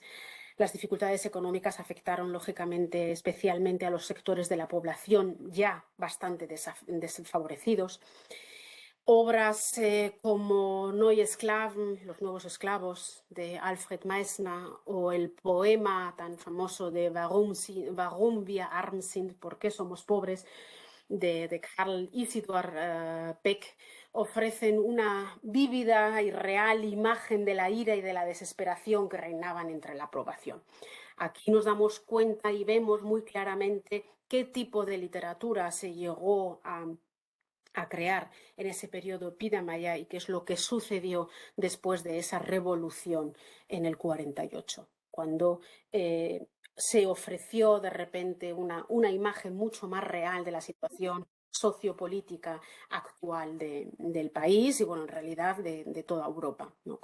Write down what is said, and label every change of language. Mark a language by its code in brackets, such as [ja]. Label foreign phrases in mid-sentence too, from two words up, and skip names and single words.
[es] Las dificultades económicas afectaron, lógicamente, especialmente a los sectores de la población ya bastante desfavorecidos. Obras como Neue Sklaven, Los Nuevos Esclavos, de Alfred Meissner, o el poema tan famoso de Warum wir arm sind, ¿por qué somos pobres?, de Karl Isidor Beck, ofrecen una vívida y real imagen de la ira y de la desesperación que reinaban entre la población. Aquí nos damos cuenta y vemos muy claramente qué tipo de literatura se llegó a crear en ese periodo Biedermeier y qué es lo que sucedió después de esa revolución en el 48, cuando se ofreció de repente una imagen mucho más real de la situación sociopolítica actual del país y, bueno, en realidad de toda Europa, ¿no?